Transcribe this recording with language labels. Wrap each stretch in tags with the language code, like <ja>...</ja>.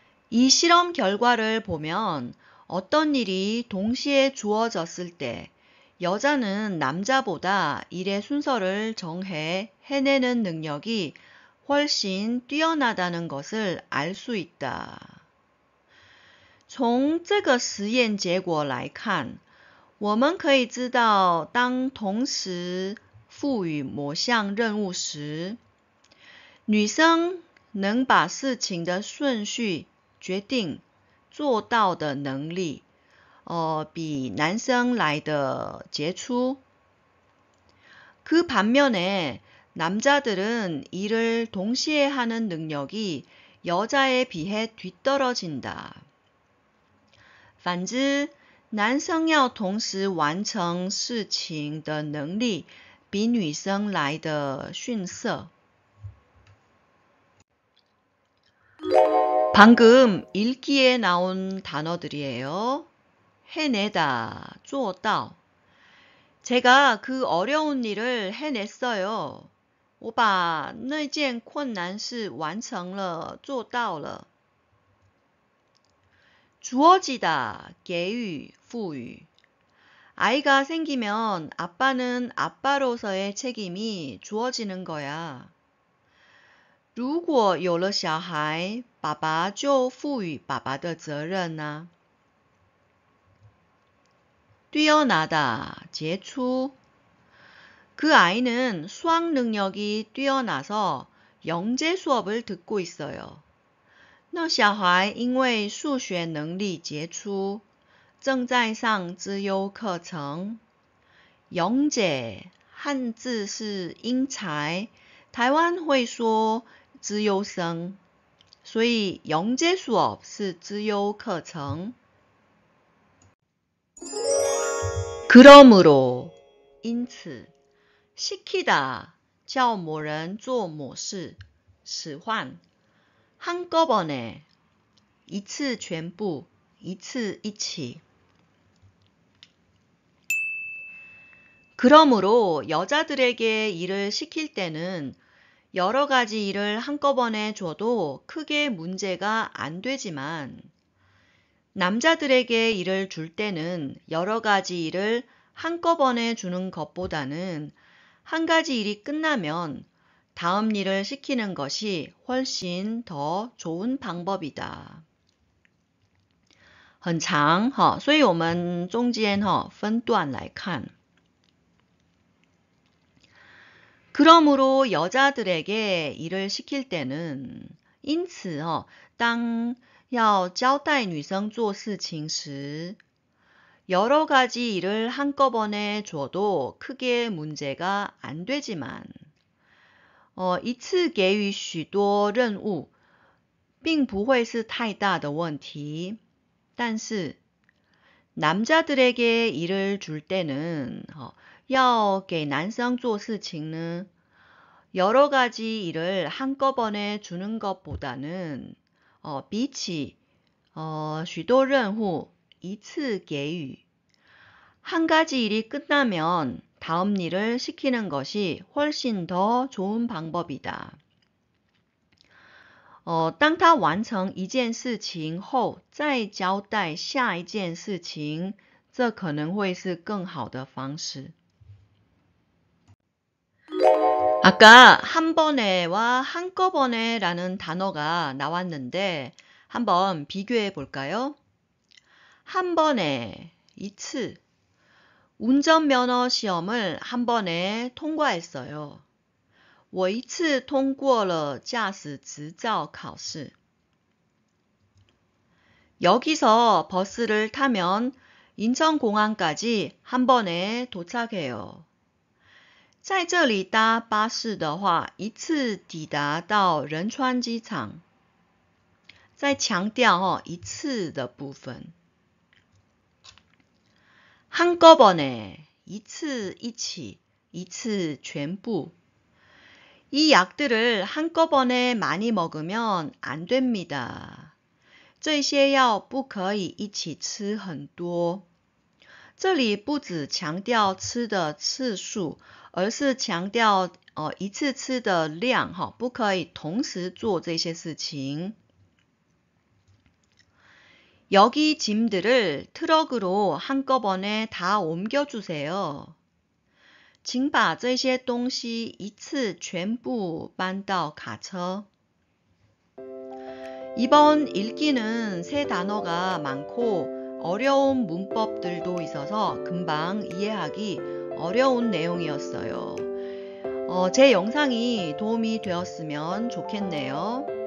<ko>이 실험 결과를 보면 어떤 일이 동시에 주어졌을 때 여자는 남자보다 일의 순서를 정해 해내는 능력이 훨씬 뛰어나다는 것을 알 수 있다.</ko> <zh>从这个实验结果来看，我们可以知道，当同时赋予某项任务时，女生能把事情的顺序决定做到的能力比男生来的杰出。</zh> <ko>그 반면에 남자들은 일을 동시에 하는 능력이 여자에 비해 뒤떨어진다.</ko> <zh>反之，男生要同时完成事情的能力比女生来的逊色。</zh> <ko>방금 읽기에 나온 단어들이에요. 해내다, 做到. 제가 그 어려운 일을 해냈어요.</ko> <zh>我把那件困难事完成了，做到了。 주어지다, 给予, 赋予.</zh> <ko>아이가 생기면 아빠는 아빠로서의 책임이 주어지는 거야.</ko> <zh>如果有了小孩，爸爸就赋予爸爸的责任啊。</zh> <ko>뛰어나다, 杰出. 그 아이는 수학 능력이 뛰어나서 영재 수업을 듣고 있어요.</ko> <zh>那小孩因为数学能力杰出，正在上资优课程。 영재, 汉字是英才，台湾会说资优生，所以영재 수업是资优课程。</zh> <ko>그러므로, 因此。</ko> <zh>시키다, 叫某人做某事，使唤。 한꺼번에, 一次全部, 一次一起.</zh> <ko>그러므로 여자들에게 일을 시킬 때는 여러 가지 일을 한꺼번에 줘도 크게 문제가 안 되지만 남자들에게 일을 줄 때는 여러 가지 일을 한꺼번에 주는 것보다는 한 가지 일이 끝나면 다음 일을 시키는 것이 훨씬 더 좋은 방법이다.</ko> <zh>很长，所以我们中间分段来看。</zh> <ko>그러므로 여자들에게 일을 시킬 때는</ko> <zh>因此当要交代女生做事情时</zh> <ko>여러 가지 일을 한꺼번에 줘도 크게 문제가 안 되지만</ko> <zh>一次给予许多任务并不会是太大的问题。但是</zh> <ko>남자들에게 일을 줄 때는</ko> <zh>要给男生做事情呢</zh> <ko>여러 가지 일을 한꺼번에 주는 것보다는</ko> <zh>比起许多任务一次给予</zh> <ko>한 가지 일이 끝나면 다음 일을 시키는 것이 훨씬 더 좋은 방법이다.</ko> <zh>当他完成一件事情后再交代下一件事情，这可能会是更好的方式。</zh> <ko>아까 한 번에와 한꺼번에 라는 단어가 나왔는데 한번 비교해 볼까요? 한 번에, 一次 운전면허 시험을 한 번에 통과했어요.</ko> <zh>我一次通过了驾驶执照考试.</zh> <ko>여기서 버스를 타면 인천공항까지 한 번에 도착해요.</ko> <zh>在这里搭巴士的话，一次抵达到仁川机场。再强调一次的部分。 한꺼번에, 一次一起，一次全部。</zh> <ko>이 약들을 한꺼번에 많이 먹으면 안 됩니다.</ko> <zh>这些药不可以一起吃很多。这里不只强调吃的次数，而是强调一次吃的量，不可以同时做这些事情。</zh> <ko>여기 짐들을 트럭으로 한꺼번에 다 옮겨주세요.</ko> <zh>请把这些东西一次全部搬到卡车。</zh> <ko>이번 읽기는 새 단어가 많고 어려운 문법들도 있어서 금방 이해하기 어려운 내용이었어요. 제 영상이 도움이 되었으면 좋겠네요.</ko>